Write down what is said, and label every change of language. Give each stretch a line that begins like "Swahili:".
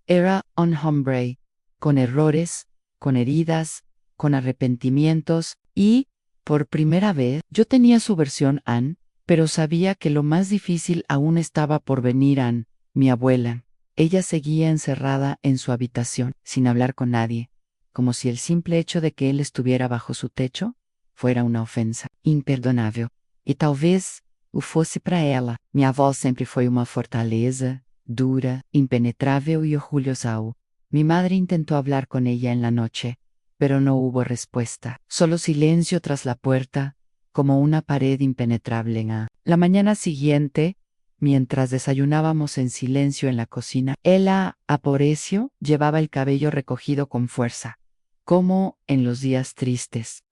Spanish: Era un hombre con errores, con heridas, con arrepentimientos y, por primera vez, yo tenía su versión Anne, pero sabía que lo más difícil aún estaba por venir. Anne, mi abuela. Ella seguía encerrada en su habitación, sin hablar con nadie, como si el simple hecho de que él estuviera bajo su techo fuera una ofensa imperdonable.
Portuguese: E talvez o fosse para ela. Minha avó sempre foi uma fortaleza, dura, impenetrável
Spanish: y orgullosa. Mi madre intentó hablar con ella en la noche, pero no hubo respuesta. Solo silencio tras la puerta, como una pared impenetrable. La mañana siguiente, mientras desayunábamos en silencio en la cocina, ella, Aporecio, llevaba el cabello recogido con fuerza, como en los días tristes.